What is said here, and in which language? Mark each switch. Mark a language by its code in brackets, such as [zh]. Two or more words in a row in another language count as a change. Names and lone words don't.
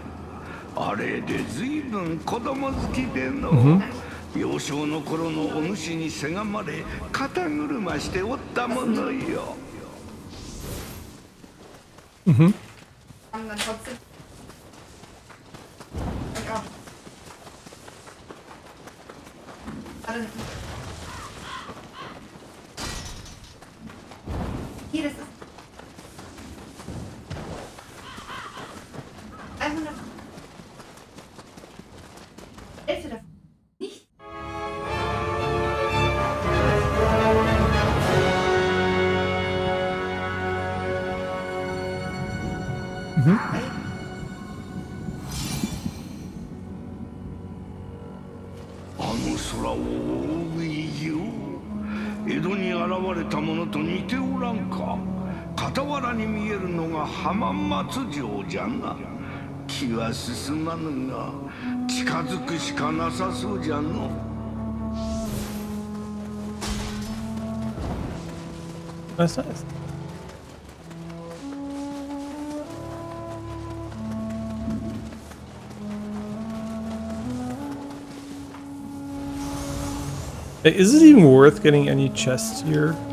[ja] あれで随分子供好きでの、幼少の頃のお主にせがまれ肩車しておったものよ。 Mhm. [de] Dann trotzdem. Lecker. Warte. Hier, das ist. 100. Hälfte davon. Nicht? Mhm. [ja] 空を覆う異形、江戸に現れたものと似ておらんか。傍らに見えるのが浜松城じゃな。気は進まぬが近づくしかなさそうじゃの。 [en] That's nice. Hey, is it even worth getting any chests here?